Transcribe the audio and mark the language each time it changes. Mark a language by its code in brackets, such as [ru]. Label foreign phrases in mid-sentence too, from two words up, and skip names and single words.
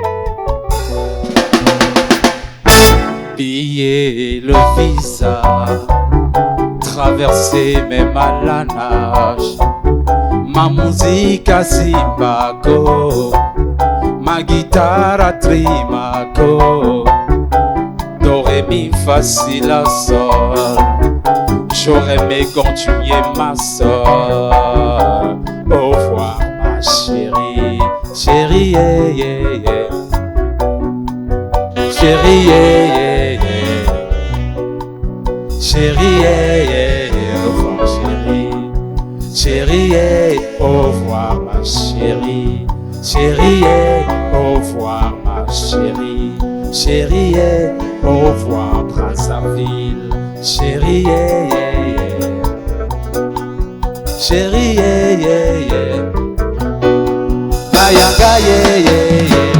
[fr] Piller le visa, traverser même à la nage, ma musique à Zimbabwe, ma guitare à Trimaco, do ré mi fa si la sol. J'aurais aimé continuer ma soeur. Au revoir ma chérie, chérie, [en] yeah, yeah, yeah. Chérie, yeah, yeah, yeah. Chérie, yeah, yeah, yeah. [fr] Au revoir chérie, chérie, yeah. Au revoir ma chérie, chérie, yeah. Au revoir ma chérie, chérie, yeah. Au revoir Brazzaville, chérie, [en] yeah, yeah, yeah. Chérie, yeah, yeah, yeah. Bayanga, yeah, yeah, yeah.